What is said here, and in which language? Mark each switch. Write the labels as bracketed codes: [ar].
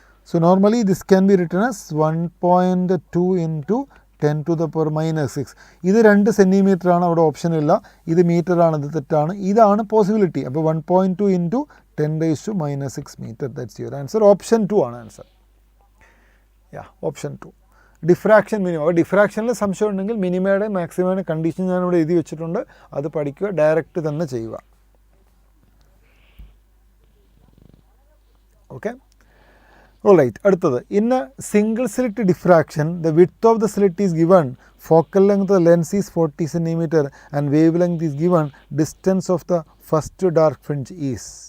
[en] So normally this can be written as 1.2 into 10 to the power minus 6. [ml] ഇത് 2 centimetre ആണ്, അവിടെ option ഇല്ല. ഇത് മീറ്റർ ആണ്, ഇത് തെറ്റാണ്. ഇതാണ് പോസിബിലിറ്റി. [en] അപ്പോൾ 1.2 into 10 raised to minus 6 meter. That's your answer. [ml] Option 2 ആണ് ആൻസർ. Option 2. Diffraction minimum. അപ്പോൾ ഡിഫ്രാക്ഷനിൽ സംശയം ഉണ്ടെങ്കിൽ മിനിമയുടെ മാക്സിമയുടെ കണ്ടീഷൻ ഞാനിവിടെ എഴുതി വെച്ചിട്ടുണ്ട്. അത് പഠിക്കുക, ഡയറക്റ്റ് തന്നെ ചെയ്യുക. [en] Okay, alright. അടുത്തത്, in a single slit diffraction the width of the slit is given, focal length of the lens is 40 cm and wave length is given, distance of the first dark fringe is.